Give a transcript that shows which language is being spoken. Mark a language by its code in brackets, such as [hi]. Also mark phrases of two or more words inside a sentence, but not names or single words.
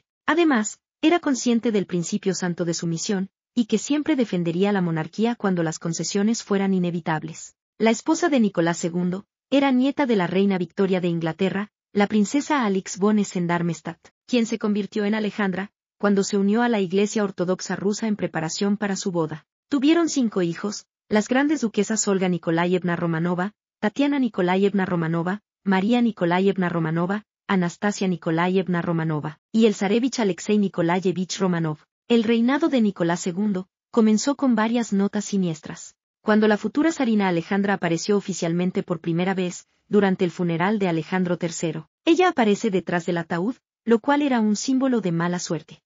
[es] Además, era consciente del principio santo de su misión, y que siempre defendería la monarquía cuando las concesiones fueran inevitables. La esposa de Nicolás II era nieta de la reina Victoria de Inglaterra, la princesa Alix von Essen-Darmstadt, quien se convirtió en Alejandra, cuando se unió a la Iglesia Ortodoxa rusa en preparación para su boda. Tuvieron 5 hijos, las grandes duquesas Olga Nikolayevna Romanova, Tatiana Nikolayevna Romanova, María Nikolayevna Romanova, Anastasia Nikolayevna Romanova, y el zarevich Alexei Nikolayevich Romanov. El reinado de Nicolás II comenzó con varias notas siniestras. Cuando la futura zarina Alejandra apareció oficialmente por primera vez, durante el funeral de Alejandro III, ella aparece detrás del ataúd, lo cual era un símbolo de mala suerte.